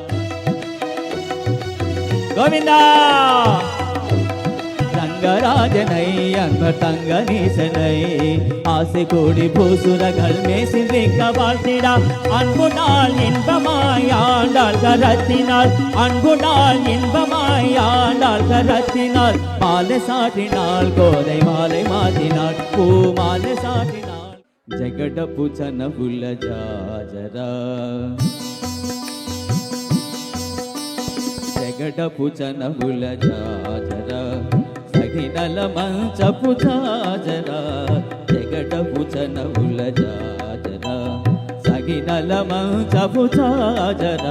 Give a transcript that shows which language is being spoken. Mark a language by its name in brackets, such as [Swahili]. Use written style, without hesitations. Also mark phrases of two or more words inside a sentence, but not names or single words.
[Tamil] கோவிந்தா ரங்கராஜனை அன்பர் தங்க நீசனை, ஆசை கோடி பூசுரகள் மேசிந்திக்க வாழ்த்திடா. அன்பு நாள் இன்பமாய் ஆண்டாள் கரத்தினாள், அன்பு நாள் இன்பமாய் ஆண்டாள் கரத்தினாள். மாலை சாட்டினாள் கோதை மாலை மாத்தினாள், பூ மாலை சாட்டினாள். [Telugu] జగడపు చనవుల జాజరా, జగడపు చనవుల జాజరా, సగినల మంచపు జాజరా. జగడపు చనవుల జాజరా, సగినల మంచపు జాజరా.